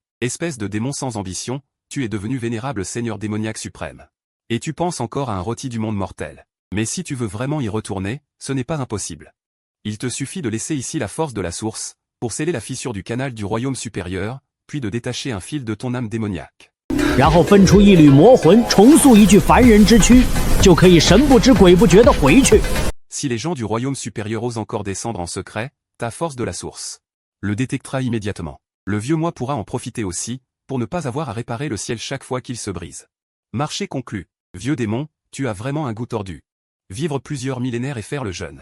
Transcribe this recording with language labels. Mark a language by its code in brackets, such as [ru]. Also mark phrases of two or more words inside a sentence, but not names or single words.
[fr] Espèce de démon sans ambition, tu es devenu vénérable seigneur démoniaque suprême. Et tu penses encore à un rôti du monde mortel. Mais si tu veux vraiment y retourner, ce n'est pas impossible. Il te suffit de laisser ici la force de la source, pour sceller la fissure du canal du royaume supérieur, puis de détacher un fil de ton âme démoniaque. [zh] 然后分出一缕魔魂，重塑一具凡人之躯，就可以神不知鬼不觉地回去。 [fr] Si les gens du royaume supérieur osent encore descendre en secret, ta force de la source le détectera immédiatement. Le vieux moi pourra en profiter aussi, pour ne pas avoir à réparer le ciel chaque fois qu'il se brise. Marché conclu. Vieux démon, tu as vraiment un goût tordu. Vivre plusieurs millénaires et faire le jeûne.